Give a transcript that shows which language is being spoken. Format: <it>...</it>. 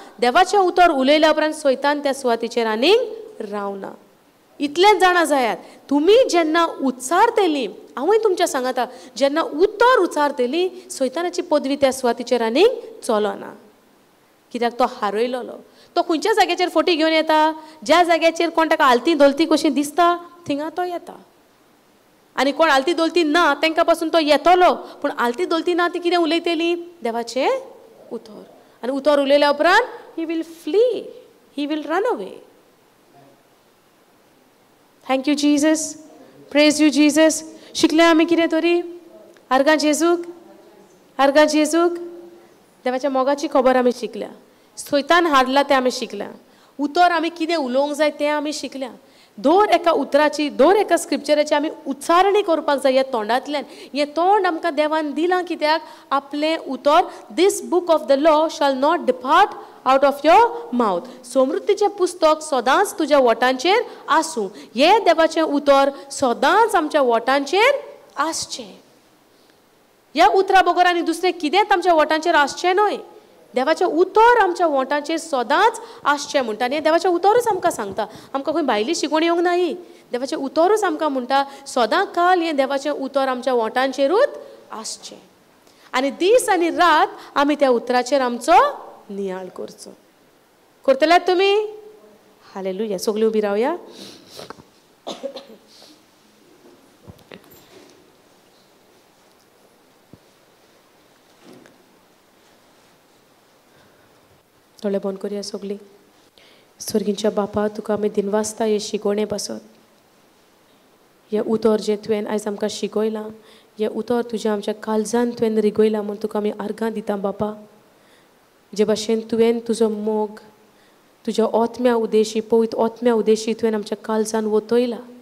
<gom>देवाचें उतर उलयल्या उपरांत सैतान त्या सुवातीचेर आनीक रावना. इतलेंच जाणा जायात, तुमी जेन्ना उच्चारतेली, हांवूय तुमच्या सांगता, जेन्ना उतर उच्चारतेली सैतानाची पदवी त्या सुवातीचेर आनीक चलना. कित्याक तो हारयलोलो. तो खंयच्या जाग्याचेर फोटी घेवन येता? ज्या जाग्याचेर कोण ताका आलती दोलती कशी दिसता थिंगा तो येता. आनी कोण आलती दोलती ना तांकां पासून तो येतलो. पूण आलती दोलती ना ती कितें उलयतली? देवाचें उतर. आनी उतर उलयल्या उपरांत</gom> <en>He will flee, he will run away. Thank you Jesus, praise you Jesus.</en> <gom>शिकले आमी कितें तरी? आर्गां जेजूक, आर्गां जेजूक. देवाच्या मोगाची खबर आमी शिकल्या. सैतान हारला तें आमी शिकल्या. उतर आमी कितें उलोवंक जाय तें आमी शिकल्या. दर एका उतराची, दर एका स्क्रिप्चराची आमी उच्चारणी करपाक जाय ह्या तोंडांतल्यान. हें तोंड आमकां देवान दिलां कित्याक? आपलें उतर,</gom> <en>This book of the law shall not depart out of your mouth.</en> <gom>समृद्धीचें पुस्तक सदांच तुज्या ओठांचेर आसूं. हें देवाचें उतर सदांच आमच्या ओठांचेर आसचें. ह्या उतरा बगर आनी दुसरें कितेंच आमच्या ओठांचेर आसचें न्हय. देवाचें उतर आमच्या ओठांचेर सदांच आसचें म्हणटा. आनी देवाचें उतरूच आमकां सांगता. आमकां खंय भायली शिकवण येवंक ना ही. देवाचें उतरूच आमकां म्हणटा सदां काल हें देवाचें उतर आमच्या ओठांचेरूच आसचें. आनी दीस आनी रात आमी त्या उतराचेर आमचो नियाळ करचो. करतल्यात तुमी? हालेलुया. सगळीं उबी रावया. दोळे बंद करुया सगळीं. स्वर्गीच्या बापा, तुका आमी दिनवासता हे शिकवणे पासत. हें उतर जें तुवें आयज आमकां शिकयलां, हें उतर तुज्या आमच्या काळजान तुवें रिगयलां म्हूण तुका आमी आर्गां दिता बापा. जे भाशेन तुवें तुजो मोग तुज्या ओतम्या उद्देशी, पवित्र ओतम्या उद्देशी तुवें आमच्या काळजान वतयला.</gom>